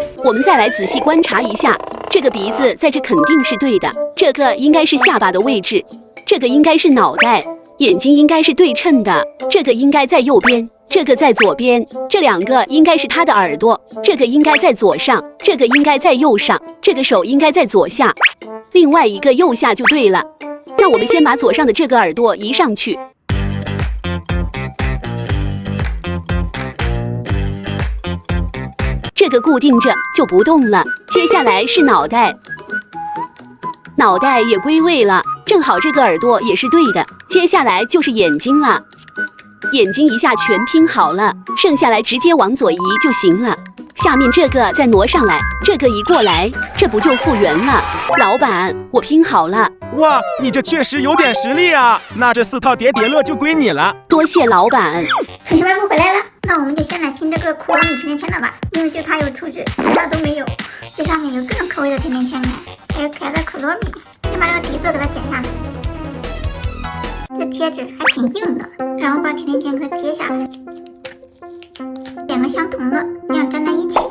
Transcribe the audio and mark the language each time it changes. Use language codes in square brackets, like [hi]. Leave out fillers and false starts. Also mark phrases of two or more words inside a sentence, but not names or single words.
[zh] 我們再來仔細觀察一下，這個鼻子在這肯定是對的，這個應該是下巴的位置，這個應該是腦袋，眼睛應該是對稱的，這個應該在右邊，這個在左邊，這2個應該是他的耳朵，這個應該在左上，這個應該在右上，這個手應該在左下，另外一個右下就對了。那我們先把左上的這個耳朵移上去。這個固定着就不動了。接下來是腦袋，腦袋也歸位了，正好這個耳朵也是對的。接下來就是眼睛了，眼睛一下全拼好了，剩下來直接往左移就行了。下面這個再挪上來，這個移過來，這不就復原了？老闆，我拼好了。哇，你這確實有點實力啊！那這4套疊疊樂就歸你了。多謝老闆。可是外婆回來了，那我們就先來拼這個库洛米甜甜圈的吧，因為就它有储值，其他都没有。这上面有各種口味的甜甜圈呢，還有可愛的库洛米。先把這個底座給它剪下來，這貼紙還挺硬的，然後把甜甜圈給它接下來，2個相同的，這樣粘在一起。